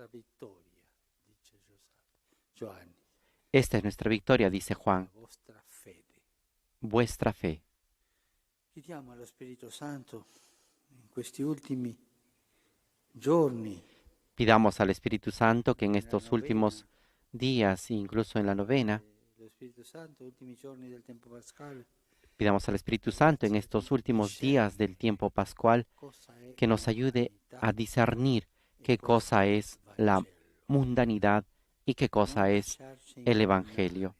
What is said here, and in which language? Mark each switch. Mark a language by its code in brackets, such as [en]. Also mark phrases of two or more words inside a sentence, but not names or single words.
[es] Esta es nuestra victoria, dice Juan, vuestra fe. [it] Chiediamo allo Spirito Santo in questi ultimi giorni, [es] Pidamos al Espíritu Santo que en estos últimos días, incluso en la novena, pidamos al Espíritu Santo en estos últimos días del tiempo pascual que nos ayude a discernir qué cosa es la mundanidad y qué cosa es el Evangelio.